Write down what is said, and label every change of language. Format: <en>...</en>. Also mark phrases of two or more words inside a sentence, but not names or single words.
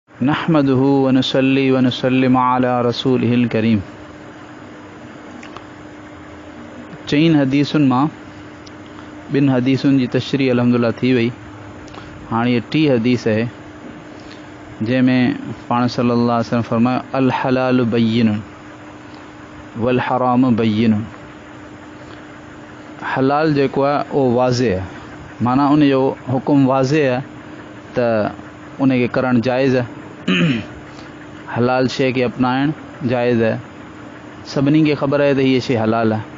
<ar>نحمده و نصلي و نسلم على رسوله الكريم.</ar> <sd>चईन हदीसुनि मां ॿिनि हदीसुनि जी तशरीह अल्हम्दुलिल्लाह थी वई। हाणे ये टी हदीस है जंहिंमें पाण</sd> <ar>صلى الله عليه وسلم</ar> <sd>फरमायो</sd> <ar>الحلال بين والحرام بين.</ar> <sd>हलाल जेको आहे उहो वाज़े आहे, माना उन जो हुकुम वाज़े आहे त उन खे करणु जाइज़ आहे। हलाल शइ खे अपनाइण जाइज़ है, सभिनी खे ख़बर आहे त हीअ शइ हलाल आहे।</sd>